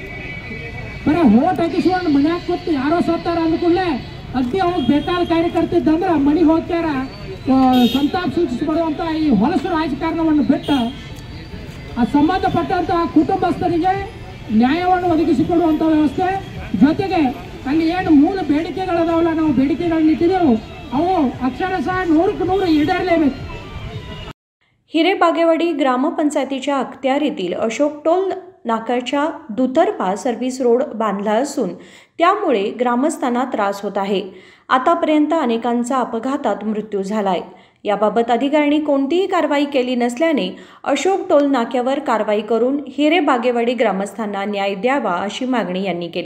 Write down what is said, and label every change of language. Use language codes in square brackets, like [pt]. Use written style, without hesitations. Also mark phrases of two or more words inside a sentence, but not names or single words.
[kn] ಬರೀ ವೋಟ್ ಹಾಕಿಸ್ಕೊಂಡು ಮನ್ಯಾಗ ಕೂತು ಯಾರೋ ಸತ್ತಾರ ಅಂದ್ಕೂಡಲೇ ಅಗ್ದಿ ಅವಾಗ ಬೇಕಾದ ಕಾರ್ಯಕರ್ತಿದ್ದಂದ್ರೆ ಮನೆಗೆ ಹೋಗ್ತಾರ ಸಂತಾಪ ಸೂಚಿಸಿಕೊಡುವಂಥ ಈ ಹೊಲಸು ರಾಜಕಾರಣವನ್ನು ಬಿಟ್ಟು ಆ ಸಂಬಂಧಪಟ್ಟಂಥ ಕುಟುಂಬಸ್ಥರಿಗೆ ನ್ಯಾಯವನ್ನು ಒದಗಿಸಿಕೊಡುವಂಥ ವ್ಯವಸ್ಥೆ, ಜೊತೆಗೆ ಅಲ್ಲಿ ಏನು ಮೂಲ ಬೇಡಿಕೆಗಳದಾವಲ್ಲ, ನಾವು ಬೇಡಿಕೆಗಳನ್ನ ಇಟ್ಟಿದ್ದೆವು, ಅವು ಅಕ್ಷರಶಃ 100ಕ್ಕೆ 100 ಈಡೇರಲೇಬೇಕು. [mr] हिरेबागेवाडी ग्रामपंचायतीच्या अखत्यारीतील अशोक टोल नाक्याच्या दुतर्फा [en] service road [mr] बांधला असून त्यामुळे ग्रामस्थांना त्रास होत आहे. आतापर्यंत अनेकांचा अपघातात मृत्यू झालाय. याबाबत अधिकाऱ्यांनी कोणतीही कारवाई केली नसल्याने अशोक टोल नाक्यावर कारवाई करून हिरेबागेवाडी ग्रामस्थांना न्याय द्यावा अशी मागणी यांनी केली.